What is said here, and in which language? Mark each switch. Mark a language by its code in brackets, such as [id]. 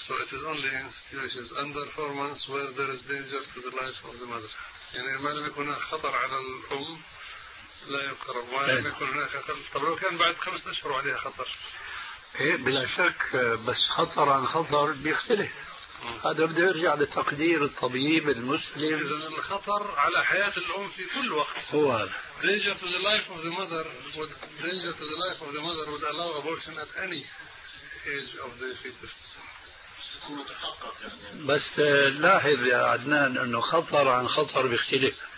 [en] So it is only in situations under 4 months where there is danger to the life of the mother. [ar] يعني ما لم يكن هناك خطر على الأم لا يقرب. ما لم يكن هناك خطر. طب لو كان بعد 5 أشهر عليها خطر. إيه بلا شك بس خطر عن خطر بيختلف. هذا بده يرجع لتقدير الطبيب المسلم. إذن الخطر على حياة الأم في كل وقت. هو. [en] Danger to the life of the mother would danger to the life of the mother would allow abortion at any age of the fetus. [ar] بس لاحظ يا عدنان إنه خطر عن خطر بيختلف.